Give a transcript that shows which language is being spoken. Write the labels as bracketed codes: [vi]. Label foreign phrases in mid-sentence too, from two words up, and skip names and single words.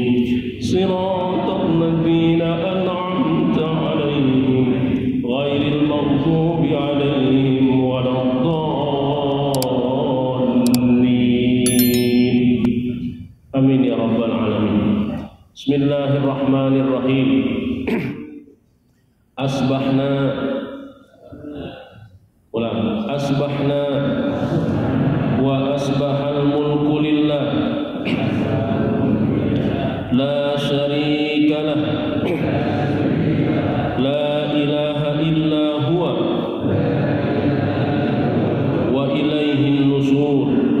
[ar] صراط الذين أنعمت عليهم غير المغضوب عليهم ولا الضالين. آمين يا رب العالمين. بسم الله الرحمن الرحيم. أصبحنا, ulang, أصبحنا وأصبح الملك لله لا شريك له لا إله إلا هو وإليه النشور.